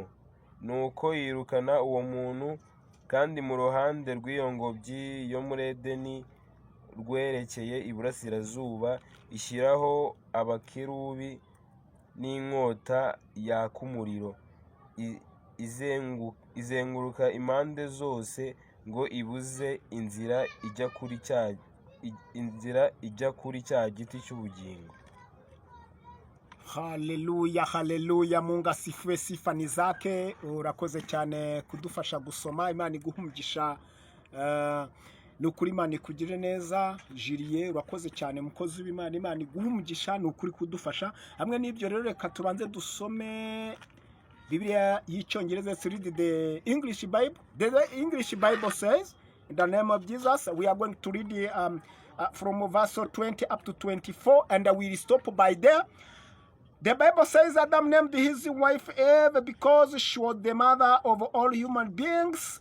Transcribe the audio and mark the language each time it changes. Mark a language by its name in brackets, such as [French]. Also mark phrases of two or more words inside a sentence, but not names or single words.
[Kinyarwanda] Nuko yirukana uwo muntu, kandi mu ruhande rw'iyo ngobyi yo muri Edeni rwerekeye iburasirazuba ishyiraho abakerubi n'inkota yaka umuriro izenguruka impande zose ngo ibuze inzira ijya kuri cya giti cy'ubugingo. Haleluya, haleluya. [Swahili] Mungu asifiwe, sifa ni zake. [Kinyarwanda] Urakoze cyane kudufasha gusoma. Imana iguhumugisha. Ni ukuri Imana ikugire neza. Jiriye, urakoze cyane mukozi w'Imana. Imana iguhumugisha, ni ukuri kudufasha. Hamwe n'ibyo rero reka tubanze dusome Biblia y'Icyongereza. [English] Let's read the English Bible. The English Bible says, in the name of Jesus, we are going to read from verse 20 up to 24, and we will stop by there. The Bible says Adam named his wife Eve because she was the mother of all human beings.